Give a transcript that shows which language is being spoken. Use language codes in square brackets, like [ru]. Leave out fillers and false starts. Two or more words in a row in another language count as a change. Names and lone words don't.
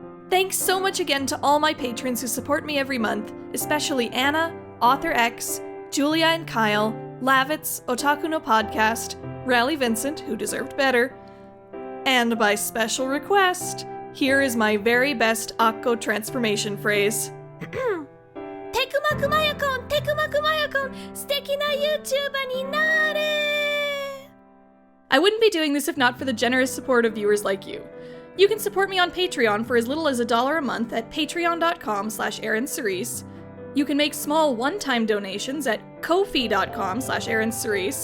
[en] Thanks so much again to all my patrons who support me every month, especially Anna, Author X, Julia and Kyle, Lavitz, Otaku no Podcast, Rally Vincent, who deserved better, and by special request, here is my very best Akko transformation phrase. [ja] テクマクマヤコン、テクマクマヤコン、素敵なYouTuberになる! [en] I wouldn't be doing this if not for the generous support of viewers like you. You can support me on Patreon for as little as $1 a month at patreon.com/ErynCerise. You can make small one-time donations at ko-fi.com/ErynCerise.